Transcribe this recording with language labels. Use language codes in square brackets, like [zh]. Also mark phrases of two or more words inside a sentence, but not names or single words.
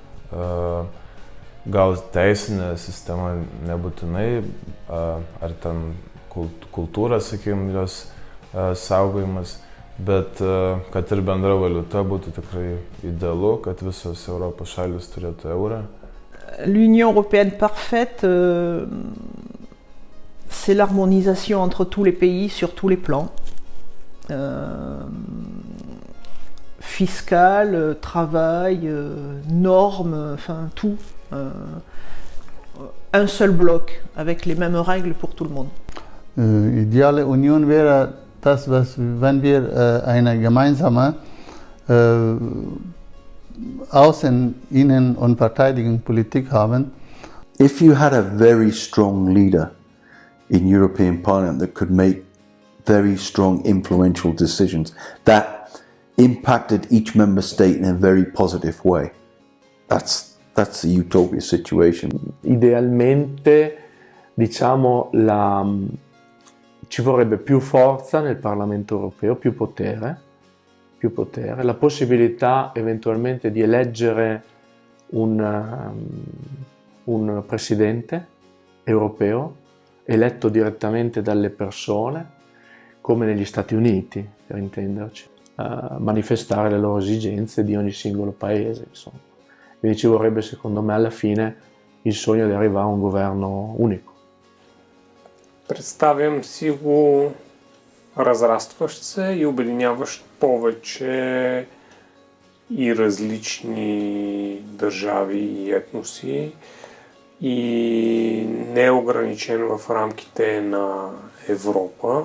[lt] gal teisinė sistema nebūtinai, ar ten kultūra, sakykime, jos saugojimas, bet kad ir bendra valiuta būtų tikrai idealu, kad visos Europos šalis turėtų eurą. [fr] L'Union européenne parfaite, c'est l'harmonisation entre tous les pays sur tous les plans. Fiscal, travail, normes, enfin tout. Un seul bloc, avec les mêmes règles pour tout le monde. [de] Ideale Union wäre das, was, wenn wir eine gemeinsame Außen-, Innen- und Verteidigungspolitik haben. [en] If you had a very strong leader in European Parliament that could make very strong, influential decisions that impacted each member state in a very positive way, that's a utopia situation. [it] Idealmente, diciamo, ci vorrebbe più forza nel Parlamento europeo, più potere, la possibilità eventualmente di eleggere un presidente europeo eletto direttamente dalle persone, come negli Stati Uniti, per intenderci, manifestare le loro esigenze di ogni singolo paese, insomma. Quindi ci vorrebbe, secondo me, alla fine il sogno di arrivare a un governo unico. [bg] Представям си го разрастващ се и обединяващ повече и различни държави и етноси и не ограничен в рамките на Европа.